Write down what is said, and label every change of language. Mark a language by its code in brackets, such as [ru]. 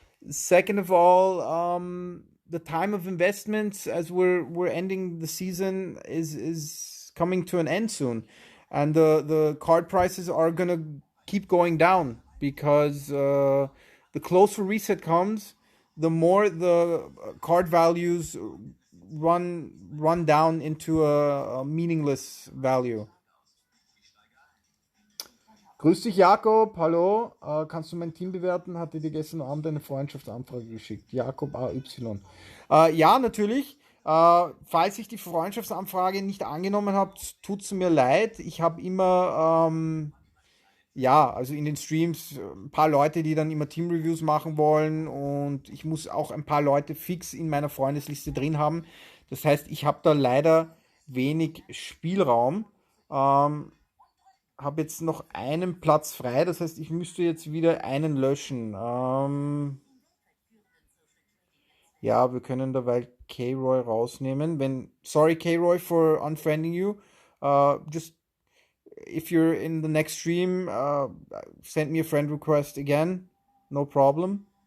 [en] Second of all, the time of investments as we're ending the season is coming to an end soon, and the card prices are gonna keep going down because the closer reset comes, the more the card values run down into a meaningless value. [de] Grüß dich, Jakob. Hallo. Kannst du mein Team bewerten? Hatte dir gestern Abend eine Freundschaftsanfrage geschickt. Jakob AY. Ja, natürlich. Falls ich die Freundschaftsanfrage nicht angenommen habe, tut es mir leid. Ich habe immer, ja, also in den Streams ein paar Leute, die dann immer Team-Reviews machen wollen, und ich muss auch ein paar Leute fix in meiner Freundesliste drin haben. Das heißt, ich habe da leider wenig Spielraum. Habe jetzt noch einen Platz frei, das heißt, ich müsste jetzt wieder einen löschen. Ja, wir können dabei K-Roy rausnehmen. [en] Sorry K-Roy for unfriending you. Just if you're in the next stream, send me a friend request again. No problem.